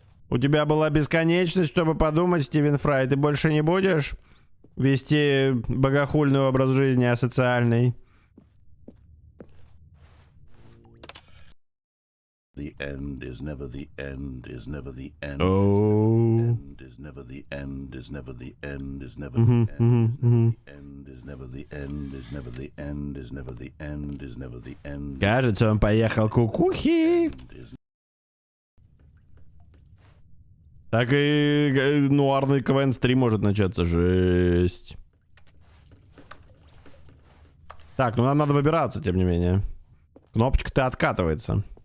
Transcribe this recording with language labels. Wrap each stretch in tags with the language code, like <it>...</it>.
<ru>У тебя была бесконечность, чтобы подумать, Стивен Фрай. Ты больше не будешь вести богохульный образ жизни асоциальный?</ru> <en>The end is never the end, is never the end. Oh. Is never the end, is never the end, is never the end, is never the end, is never the end, is never the end, is never the end.</en> <ru>Кажется, он поехал кукухи. Так и нуарный КВН-стрим может начаться. Жесть. Так, ну нам надо выбираться, тем не менее. Кнопочка-то откатывается.</ru>